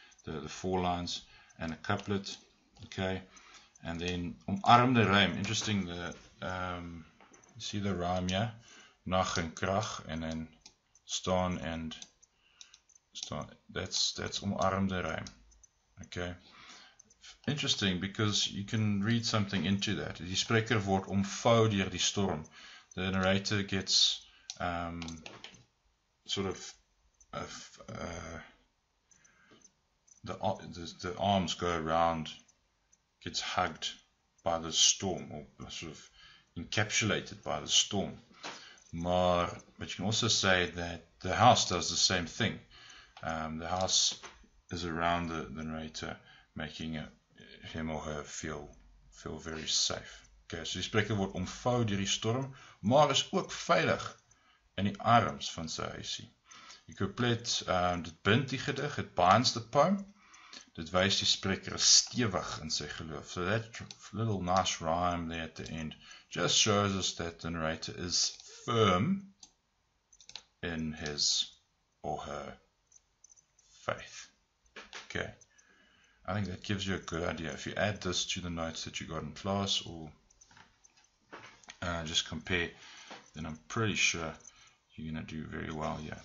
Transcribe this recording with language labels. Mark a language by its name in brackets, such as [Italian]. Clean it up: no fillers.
[English] The 4 lines and a couplet. Okay, and then omarmde rhyme. Interesting. See the rhyme here, nag en krag, and then staan and staan. That's omarmde rhyme. Okay. Interesting, because you can read something into that. [Afrikaans] Die spreker word omvou deur die storm. [English] The narrator gets sort of the arms go around, gets hugged by the storm, or sort of encapsulated by the storm. But you can also say that the house does the same thing. The house is around the narrator, making him or her feel very safe. [Afrikaans] Okay, so die spreker word omvou deur die storm, maar is ook veilig in die arms van sy huisie. Die couplet, dit bind die gedig, [English] it binds the poem. [Afrikaans] Dit wys die spreker is stewig in sy geloof. [English] So that little nice rhyme there at the end just shows us that the narrator is firm in his or her faith. Okay. I think that gives you a good idea. If you add this to the notes that you got in class, or just compare, then I'm pretty sure you're going to do very well here.